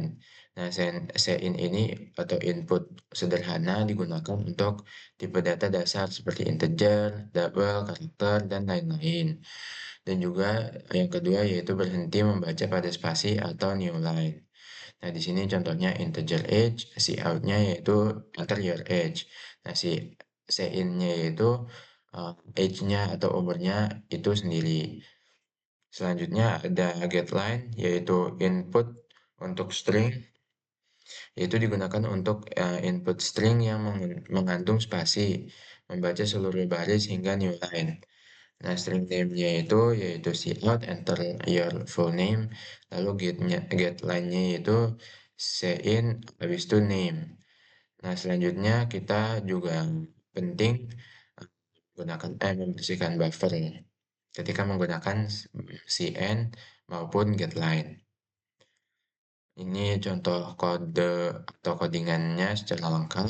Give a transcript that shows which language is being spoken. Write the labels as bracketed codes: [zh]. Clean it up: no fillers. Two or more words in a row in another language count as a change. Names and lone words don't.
[id] Nah, sein ini atau input sederhana digunakan untuk tipe data dasar seperti integer, double, karakter, dan lain-lain. Dan juga yang kedua yaitu berhenti membaca pada spasi atau [en] new line. [id] Nah, di sini contohnya integer age, cout-nya yaitu [en] enter your age. [id] Nah, sein-nya yaitu age-nya atau umurnya itu sendiri. Selanjutnya ada getLine, yaitu input untuk string, yaitu digunakan untuk, input string yang mengandung spasi, membaca seluruh baris hingga [en] new line. [id] Nah, [en] string name- [id] nya itu yaitu cout, [en] enter your full name, [id] lalu get line-nya itu cin, habis itu name. Nah, selanjutnya kita juga penting eh, membersihkan buffer ketika menggunakan cin maupun getLine. Ini contoh kode atau codingannya secara lengkap.